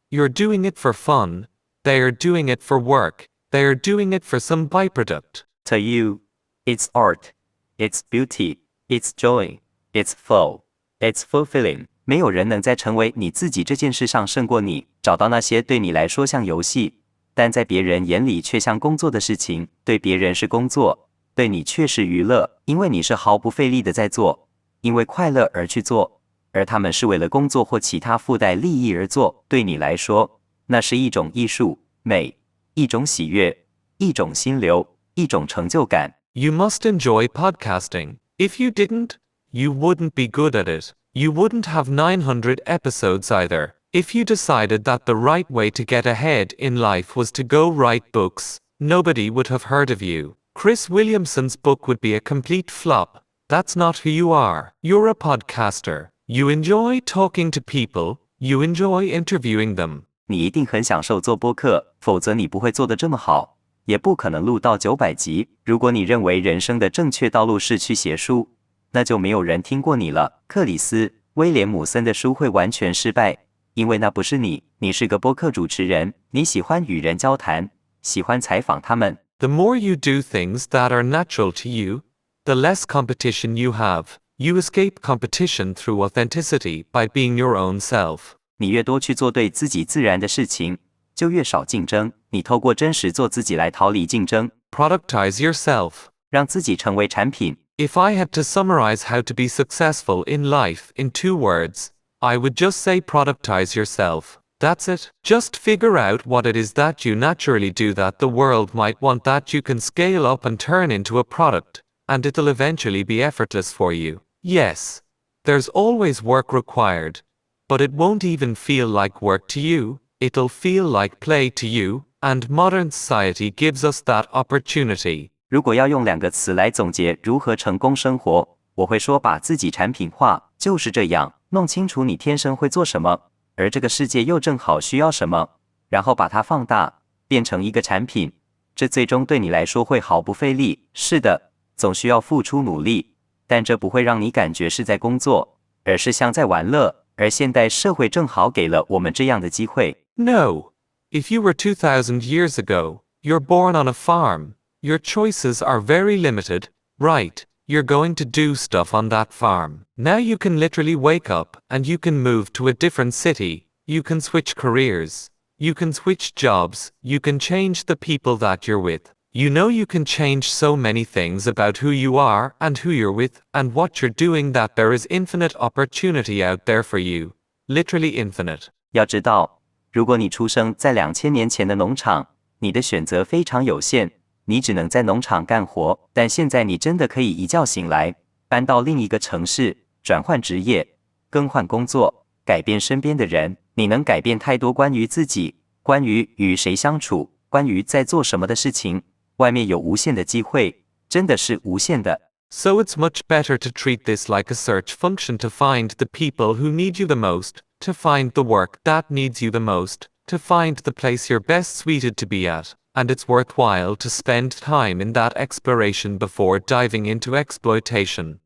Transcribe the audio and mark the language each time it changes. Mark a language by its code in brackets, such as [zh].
[en] You're doing it for fun. They are doing it for work. They are doing it for some byproduct. To you, it's art, it's beauty, it's joy, it's flow, it's fulfilling. [zh] 没有人能在成为你自己这件事上胜过你。找到那些对你来说像游戏，但在别人眼里却像工作的事情。对别人是工作，对你却是娱乐，因为你是毫不费力的在做，因为快乐而去做，而他们是为了工作或其他附带利益而做。对你来说，那是一种艺术、美，一种喜悦，一种心流，一种成就感。 [en] You must enjoy podcasting. If you didn't, you wouldn't be good at it. You wouldn't have 900 episodes either. If you decided that the right way to get ahead in life was to go write books, nobody would have heard of you. Chris Williamson's book would be a complete flop. That's not who you are. You're a podcaster. You enjoy talking to people. You enjoy interviewing them. [zh] 你一定很享受做播客，否则你不会做得这么好，也不可能录到900集。如果你认为人生的正确道路是去写书，那就没有人听过你了。克里斯·威廉姆森的书会完全失败，因为那不是你。你是个播客主持人，你喜欢与人交谈，喜欢采访他们。 [en] The more you do things that are natural to you, the less competition you have. You escape competition through authenticity by being your own self. [zh] 你越多去做对自己自然的事情，就越少竞争。你透过真实做自己来逃离竞争。 [en] Productize yourself. [zh] 让自己成为产品。 [en] If I had to summarize how to be successful in life in 2 words, I would just say productize yourself. That's it. Just figure out what it is that you naturally do that the world might want that you can scale up and turn into a product, and it'll eventually be effortless for you. Yes, there's always work required, but it won't even feel like work to you, it'll feel like play to you, and modern society gives us that opportunity. [zh] 如果要用2个词来总结如何成功生活，我会说把自己产品化，就是这样，弄清楚你天生会做什么，而这个世界又正好需要什么，然后把它放大，变成一个产品，这最终对你来说会毫不费力。是的，总需要付出努力，但这不会让你感觉是在工作，而是像在玩乐，而现代社会正好给了我们这样的机会。 [en] No. If you were 2,000 years ago, you're born on a farm. Your choices are very limited, right? You're going to do stuff on that farm. Now you can literally wake up and you can move to a different city. You can switch careers. You can switch jobs. You can change the people that you're with. You know you can change so many things about who you are and who you're with and what you're doing that there is infinite opportunity out there for you. Literally infinite. [zh] 要知道，如果你出生在2000年前的农场，你的选择非常有限。你只能在农场干活，但现在你真的可以一觉醒来，搬到另一个城市，转换职业，更换工作，改变身边的人。你能改变太多关于自己，关于与谁相处，关于在做什么的事情。外面有无限的机会，真的是无限的。 [en] So it's much better to treat this like a search function to find the people who need you the most, to find the work that needs you the most, to find the place you're best suited to be at. And it's worthwhile to spend time in that exploration before diving into exploitation.